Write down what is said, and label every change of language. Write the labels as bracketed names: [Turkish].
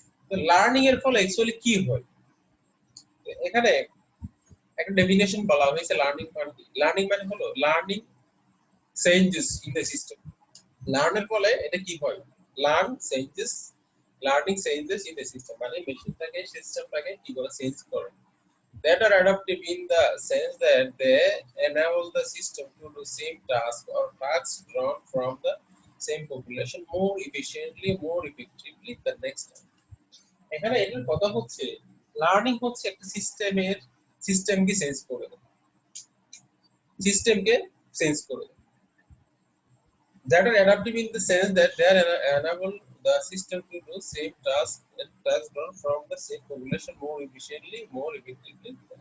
[Bangla] তো লার্নিং এর ফলে অ্যাকচুয়ালি কি হয়, এখানে একটা ডেফিনেশন বলা হয়েছে লার্নিং মানে কি। [English] learning [Bangla] মানে হলো [English] Learning changes in the system. [Bangla] লার্নের ফলে এটা কি হয়, learning changes in the system, মানে মেশিনটাকে, সিস্টেমটাকে কি করে চেঞ্জ করে। [English] That are adaptive in the sense that they enable the system to do same task or tasks drawn from the same population more efficiently, more effectively the next time. [Bangla] এখানে এটার কথা হচ্ছে learning হচ্ছে একটা সিস্টেমকে change করে দেয়, সিস্টেমকে চেঞ্জ করে দেয়। [English] That are adaptive in the sense that they enable the system to do same task and tasks drawn from the same population more efficiently, more effectively.